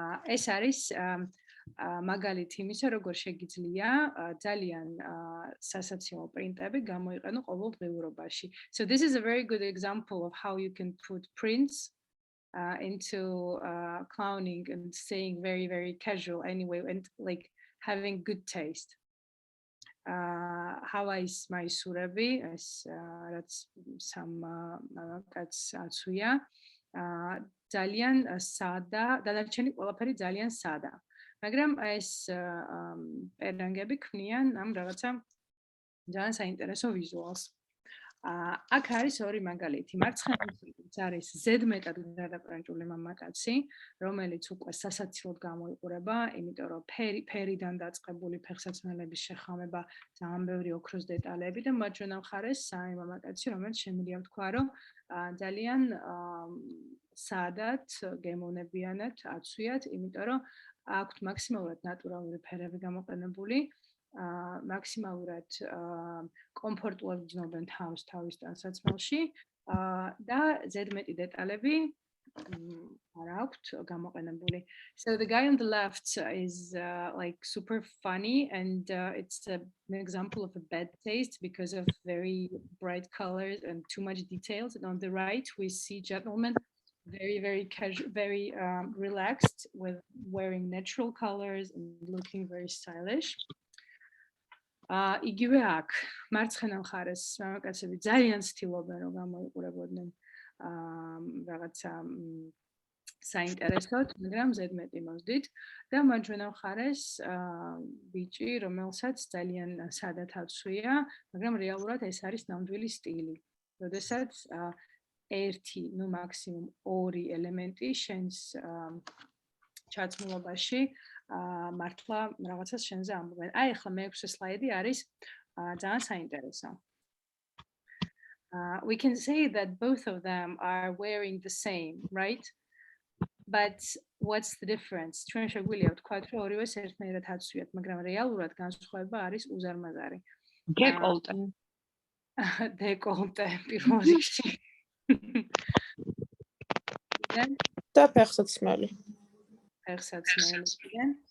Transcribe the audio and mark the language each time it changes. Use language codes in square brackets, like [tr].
[ka] ეს არის მაგალითი იმისა, როგორ შეგიძლია ძალიან სასაცილო პრინტები გამოიყენო ყოველდღიურობაში. [en] So this is a very good example of how you can put prints into clowning and staying very, very casual anyway, and like having good taste. [ka] Hawaii's მაისურები, ეს რაც სამ კაცს აცვია, ძალიან სადა, დანარჩენი ყველაფერი ძალიან სადა. მაგრამ ეს პერანგები ქმნიან ამ რაღაცა ძალიან საინტერესო ვიზუალს. აქ არის ორი მაგალითი. მარცხენა მხარეს არის ზედმეტად გადაყრანჭული მამაკაცი, რომელიც უკვე სასაცილოდ გამოიყურება, იმიტომ რომ ფერიდან დაწყებული ფეხსაცმელების შეხამება, ძალიან ბევრი ოქროს დეტალები და მარჯვენა მხარეს სამი მამაკაცი, რომელიც შემიძლია ვთქვა, რომ ძალიან სადად გემოვნებიანად აცვიათ, იმიტომ რომ აქვთ მაქსიმალურად ნატურალური ფერები გამოყენებული, მაქსიმალურად კომფორტულად გრძნობენ თავს თავის ტანსაცმელში და ზედმეტი დეტალები არ აქვთ გამოყენებული. [en] So the guy on the left is like super funny, and it's an example of a bad taste because of very bright colors and too much details. And on the right, we see gentlemen very casual, very relaxed, with wearing natural colors and looking very stylish. [ka] იგივე აქ მარცხენა მხარეს მამაკაცები ძალიან ცდილობენ რომ გამოიყურებოდნენ რაღაცა საინტერესოდ, მაგრამ ზედმეტი მოვდით და მარჯვენა მხარეს ბიჭი, რომელსაც ძალიან სადაც აცვია, მაგრამ რეალურად ეს არის ნამდვილი სტილი. როდესაც ერთი, ნუ მაქსიმუმ ორი ელემენტი შენს ჩაცმულობაში მართლა რაღაცას შენზე ამბობენ. აი ახლა მეექვსე სლაიდი არის ძალიან საინტერესო. [en] We can say that both of them are wearing the same, right? But what's the difference? [ka] ჩვენ შეგვიძლია ვთქვათ, რომ ორივეს ერთნაირად აცვიათ, მაგრამ რეალურად განსხვავება არის უზარმაზარი. დეკოლტე. დეკოლტე პირველ რიგში. და ფეხსაცმელი. ფეხსაცმელი.